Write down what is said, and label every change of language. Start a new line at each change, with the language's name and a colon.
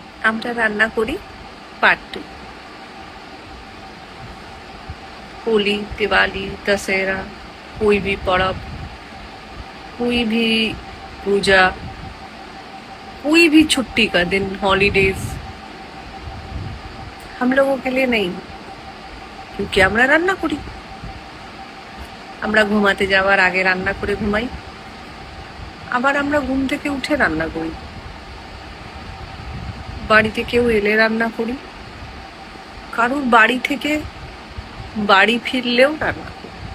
Bangla: আমরা রান্না করি पार्ट 2।
Hindi: होली, दिवाली, दशहरा, कोई भी पर्व, कोई भी पूजा, कोई भी छुट्टी का दिन, हॉलीडेज, हम लोगों के लिए नहीं, क्योंकि
Bangla: আমরা রান্না করি। আমরা ঘুমাতে যাওয়ার আগে রান্না করে ঘুমাই, আবার আমরা ঘুম থেকে উঠে রান্না করি। বাড়িতে কেউ এলে রান্না করি, কারোর বাড়ি থেকে বাড়ি ফিরলেও রান্না করি।